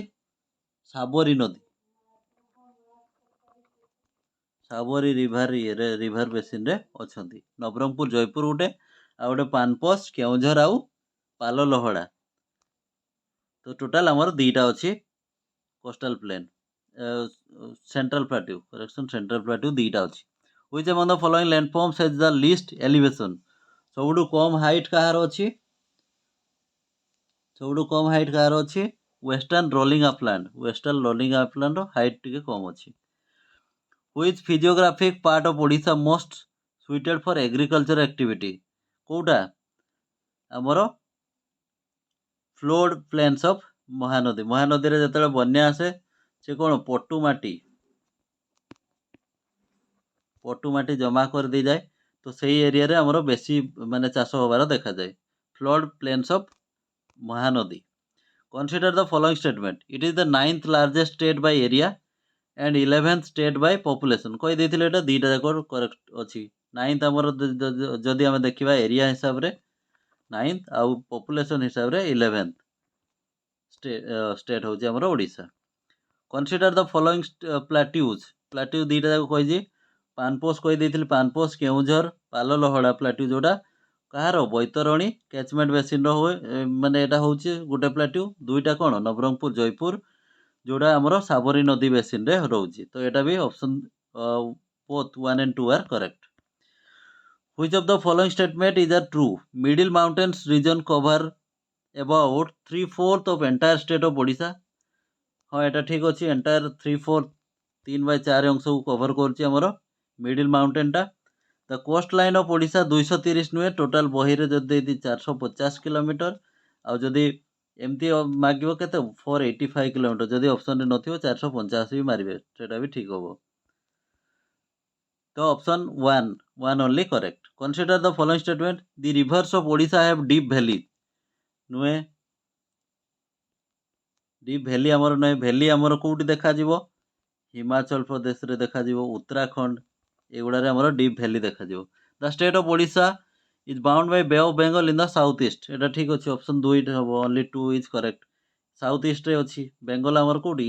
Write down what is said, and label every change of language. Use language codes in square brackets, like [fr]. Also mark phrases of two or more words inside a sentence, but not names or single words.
[or] ସାବରୀ ନଦୀ, ସାବରୀ ରିଭର ବେସିନରେ ଅଛନ୍ତି। ନବରଙ୍ଗପୁର, ଜୟପୁର ଗୋଟେ, ଆଉ ଗୋଟେ ପାନପୋଷ, କେଉଁଝର ଆଉ ପାଲ ଲହଡ଼ା। ତ ଟୋଟାଲ ଆମର ଦୁଇଟା ଅଛି [en] coastal plain, central plateau [or] ଦୁଇଟା ଅଛି। [en] Which among the following landforms has the least elevation? [or] ସବୁଠୁ କମ ହାଇଟ୍ କାହାର ଅଛି? [en] western rolling upland. western rolling upland [or] ହାଇଟ୍ ଟିକେ କମ ଅଛି। [en] Which physiographic part of Odisha most suited for agriculture activity? [or] କୋଉଟା? ଆମର [en] flood plains of [or] ମହାନଦୀ। ମହାନଦୀରେ ଯେତେବେଳେ ବନ୍ୟା ଆସେ, ସେ କ'ଣ ପଟୁ ମାଟି ଜମା କରିଦେଇଯାଏ, ତ ସେଇ ଏରିଆରେ ଆମର ବେଶୀ ମାନେ ଚାଷ ହବାର ଦେଖାଯାଏ। [en] flood plains of ମହାନଦୀ। Consider the following statement. It is the 9th largest state by area and 11th state by population. [or] କହିଦେଇଥିଲେ ଏଟା ଦୁଇଟା ଯାକ କରେକ୍ଟ ଅଛି। 9th ଆମର ଯଦି ଆମେ ଦେଖିବା ଏରିଆ ହିସାବରେ 9th ଆଉ ପପୁଲେସନ ହିସାବରେ 11th ଷ୍ଟେଟ୍ ହେଉଛି ଆମର ଓଡ଼ିଶା। [en] consider the following plateaus. ପ୍ଲାଟ୍ୟୁ [or] ଦୁଇଟା ଯାକ କହିଛି। ପାନପୋଷ କହିଦେଇଥିଲି, ପାନପୋଷ, କେଉଁଝର, ପାଲ ଲହଡ଼ା ପ୍ଲାଟ୍ୟୁ ଯୋଉଟା କାହାର? ବୈତରଣୀ [en] catchment basin [or] ହୁଏ, ମାନେ ଏଇଟା ହେଉଛି ଗୋଟେ ପ୍ଲାଟ୍ୟୁ। ଦୁଇଟା କ'ଣ? ନବରଙ୍ଗପୁର, ଜୟପୁର, ଯୋଉଟା ଆମର ସାବରୀ ନଦୀ ବେସିନରେ ରହୁଛି। ତ ଏଇଟା ବି [en] option both 1 and 2 are correct. Which of the following statement is a true? Middle mountains region cover about 3/4 of entire state of Odisha. [or] ହଁ, ଏଟା ଠିକ୍ ଅଛି। ଏଣ୍ଟାୟାର 3/4, 3/4 ଅଂଶକୁ କଭର କରୁଛି ଆମର [en] middle mountain. the coast line of [or] ଓଡ଼ିଶା 230 ନୁହେଁ, ଟୋଟାଲ ବହିରେ ଯଦି ଦେଇଛି 450 କିଲୋମିଟର, ଆଉ ଯଦି ଏମିତି ମାଗିବ କେତେ? 485 କିଲୋମିଟର। ଯଦି ଅପସନରେ ନଥିବ 485 ବି ମାରିବେ, ସେଟା ବି ଠିକ୍ ହବ। [en] ତ ଅପସନ୍ 1 only correct. Consider the following statement. The rivers of Odisha have deep valley. [or] ନୁହେଁ, [en] deep valley [or] ଆମର ନୁହେଁ। ଭ୍ୟାଲି ଆମର କୋଉଠି ଦେଖାଯିବ? ହିମାଚଳ ପ୍ରଦେଶରେ ଦେଖାଯିବ, ଉତ୍ତରାଖଣ୍ଡ, ଏଗୁଡ଼ାରେ ଆମର [en] deep valley [or] ଦେଖାଯିବ। [en] the state of Odisha is bound by Bay of Bengal in the south east. [or] ଏଟା ଠିକ୍ ଅଛି, ଅପସନ୍ 2 ହବ। only 2 [en] is correct. south east [or] ଅଛି, ବେଙ୍ଗଲ ଆମର କୋଉଠି?